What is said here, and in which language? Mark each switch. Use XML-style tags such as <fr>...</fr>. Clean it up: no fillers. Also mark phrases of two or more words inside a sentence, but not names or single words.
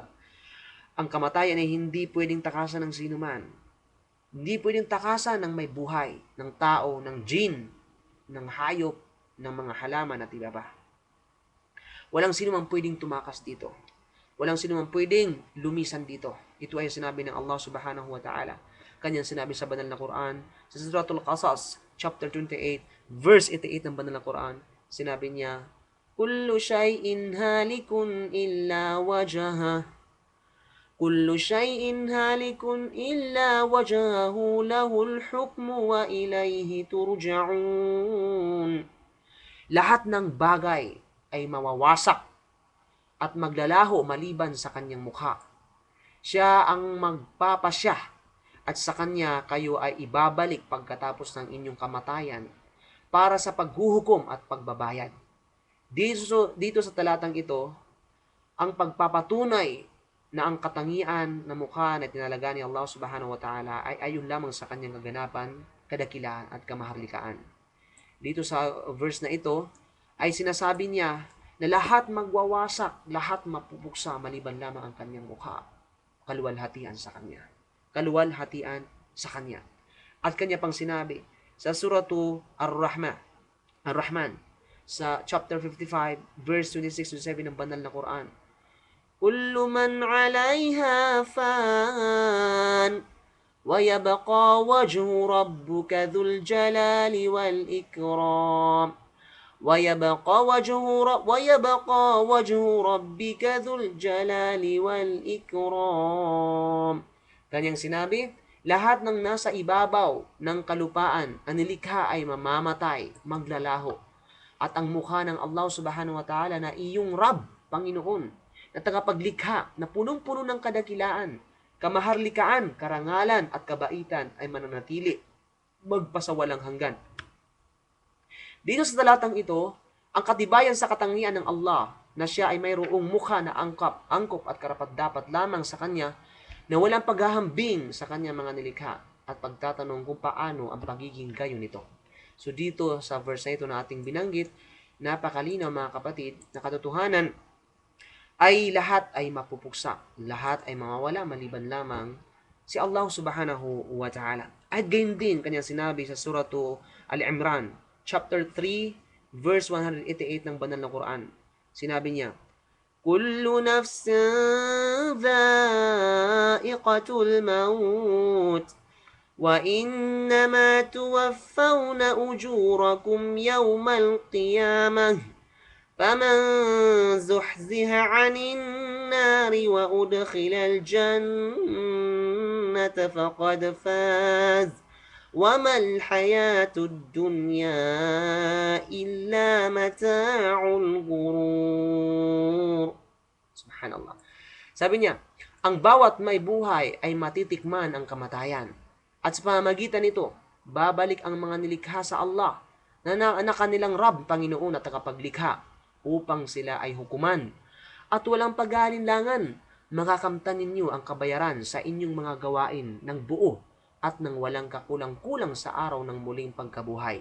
<tl>Ang kamatayan ay hindi pwedeng takasan ng sino man. Hindi pwedeng takasan ng may buhay, ng tao, ng jin, ng hayop, ng mga halaman at iba pa. Walang sino man pwedeng tumakas dito. Walang sino man pwedeng lumisan dito. Ito ay sinabi ng Allah</tl> <ar>سبحانه وتعالى.</ar> <tl>Kanyang sinabi sa banal na Quran, sa Suratul Qasas,</tl> <en>chapter 28, verse 88</en> <tl>ng banal na Quran, sinabi niya,</tl> <ar>كل شيء هالك إلا وجهه. كل شيء هالك إلا وجهه له الحكم وإليه ترجعون.</ar> <tl>Lahat ng bagay ay mawawasak at maglalaho maliban sa kanyang mukha. Siya ang magpapasya at sa kanya kayo ay ibabalik pagkatapos ng inyong kamatayan para sa paghuhukom at pagbabayad. Dito sa talatang ito, ang pagpapatunay na ang katangian na mukha na tinalaga ni Allah</tl> <ar>سبحانه وتعالى</ar> <tl>ay ayon lamang sa kanyang kaganapan, kadakilaan at kamaharlikaan. Dito sa verse na ito ay sinasabi niya na lahat magwawasak, lahat mapupuksa maliban lamang ang kanyang mukha. Kaluwalhatian sa kanya. Kaluwalhatian sa kanya. At kanya pang sinabi sa suratu Ar-Rahman, sa</tl> <en>chapter 55, verse 26-27</en> <tl>ng banal na Quran.</tl> <ar>كل من عليها فان ويبقى وجه ربك ذو الجلال والإكرام. ويبقى وجه ربك ذو الجلال والإكرام.</ar> <tl>Kanyang sinabi, lahat ng nasa ibabaw ng kalupaan ang nilikha ay mamamatay, maglalaho. At ang mukha ng Allah</tl> <ar>سبحانه وتعالى</ar> <tl>na iyong Rab, Panginoon, na tagapaglikha, na punong-puno ng kadakilaan, kamaharlikaan, karangalan at kabaitan ay mananatili, magpasawalang hanggan. Dito sa talatang ito, ang katibayan sa katangian ng Allah na siya ay mayroong mukha na angkop at karapat-dapat lamang sa kanya na walang paghahambing sa kanya mga nilikha at pagtatanong kung paano ang pagiging gayon nito. So dito sa verse na ito na ating binanggit, napakalinaw mga kapatid na katotohanan ay lahat ay mapupuksa, lahat ay mawawala maliban lamang si Allah</tl> <ar>سبحانه وتعالى.</ar> <tl>At gayon din kanyang sinabi sa suratu Al-Imran,</tl> <en>chapter 3, verse 188</en> <tl>ng banal na Quran. Sinabi niya,</tl> <ar>كل نفس ذائقة الموت وإنما توفون أجوركم يوم القيامة فمن زحزح عن النار وأدخل الجنة فقد فاز.</ar> <tl>وَمَا الْحَيَاةُ الدُّنْيَا إِلَّا مَتَاعُ الْغُرُورِ. Subhanallah. Sabi niya, ang bawat may buhay ay matitikman ang kamatayan. At sa pamamagitan nito, babalik ang mga nilikha sa Allah na kanilang Rab, Panginoon at tagapaglikha upang sila ay hukuman. At walang pag-aalinlangan, makakamtan ninyo ang kabayaran sa inyong mga gawain ng buo at nang walang kakulang-kulang sa araw ng muling pagkabuhay.</tl>